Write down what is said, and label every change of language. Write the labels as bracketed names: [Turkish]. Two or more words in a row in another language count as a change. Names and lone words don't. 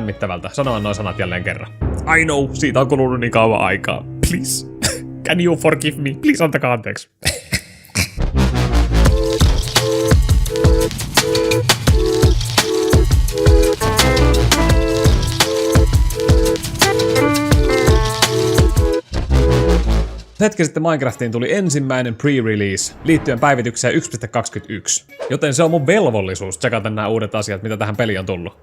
[Finnish] lämmittävältä sanoa noin sanat jälleen kerran. [English] I know, [Finnish] siitä on kulunut niin kauan aikaa. [English] Please. Can you forgive me? Please [Finnish] antakaa anteeksi. Hetki sitten Minecraftiin tuli ensimmäinen pre-release liittyen päivitykseen 1.21, joten se on mun velvollisuus tsekata nämä uudet asiat, mitä tähän peliin on tullut.